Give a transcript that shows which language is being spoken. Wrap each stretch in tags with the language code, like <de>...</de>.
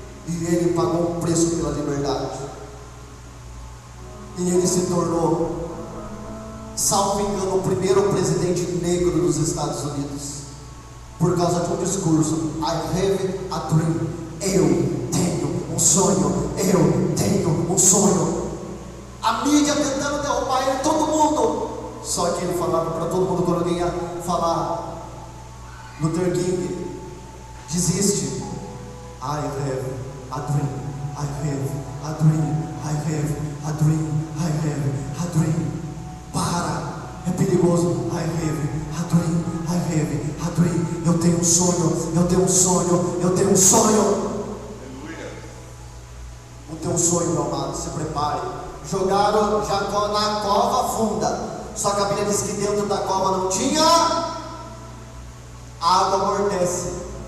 <pt>E ele pagou um preço pela liberdade, e ele se tornou, salvo engano, o primeiro presidente negro dos Estados Unidos, por causa de um discurso:</pt> <en>I have a dream.</en> <pt>Eu tenho um sonho, eu tenho um sonho. A mídia tentando derrubar ele, todo mundo, só que ele falava para todo mundo, quando alguém ia falar: Luther King, desiste.</pt> <en>I have a dream, I have a dream, I have a dream, I have a dream.</en> <pt>Para, é perigoso.</pt> <en>I have a dream, I have a dream.</en> <pt>Eu tenho um sonho, eu tenho um sonho, eu tenho um sonho. O teu sonho, meu amado, se prepare. Jogaram Jacó na cova funda, só que a Bíblia diz que dentro da cova não tinha água, amortece.</pt>